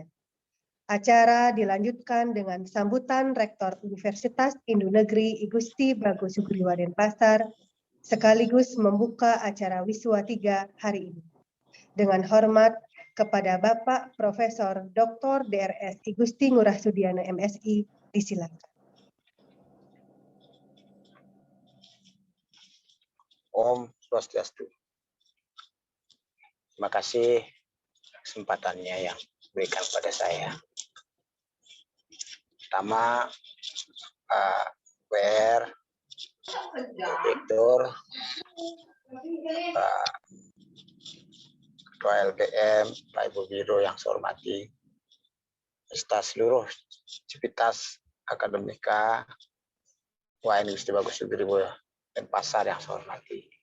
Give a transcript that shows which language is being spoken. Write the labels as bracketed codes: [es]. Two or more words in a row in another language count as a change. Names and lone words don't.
[id] Acara dilanjutkan dengan sambutan Rektor Universitas Hindu Negeri I Gusti Bagus Sugriwo Denpasar sekaligus membuka acara Wiswa 3 hari ini. Dengan hormat kepada Bapak Profesor Dr. DRS I Gusti Ngurah Sudiana MSI, disilakan. [ban] Om Swastiastu. [id] Terima kasih kesempatannya yang diberikan pada saya. Pertama, Pak WR, Direktur, Pak Ketua LPM, Pak Ibu Biro yang saya hormati, serta seluruh civitas akademika UAN Gusti Bagus Sugriwo Denpasar yang saya hormati.